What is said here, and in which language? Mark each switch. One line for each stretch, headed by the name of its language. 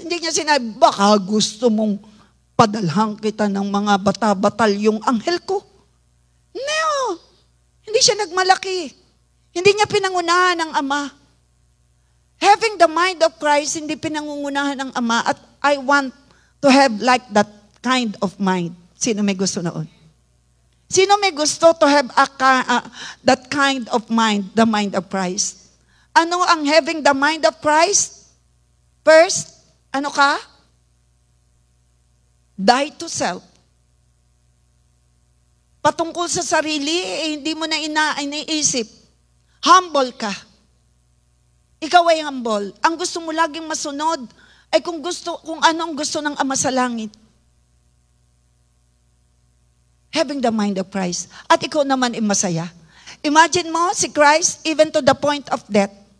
Filipino: Hindi niya sinabi, baka gusto mong padalhan kita ng mga bata-batalyong anghel ko. No. Hindi siya nagmalaki. Hindi niya pinangunahan ng Ama.
English: Having the mind of Christ,
Filipino: hindi pinangungunahan ng Ama.
English: At I want to have like that kind of mind.
Filipino: Sino may gusto noon? Sino may gusto
English: to have that kind of mind, the mind of Christ?
Filipino: Ano ang
English: having the mind of Christ?
Filipino: First, ano ka?
English: Die to self.
Filipino: Patungkol sa sarili, hindi mo na iniisip. Humble ka. Ikaw ay humble. Ang gusto mo laging masunod ay kung ano ang gusto ng Ama sa langit.
English: Having the mind of Christ.
Filipino: At ikaw naman ay masaya.
English: Imagine mo si Christ even to the point of death.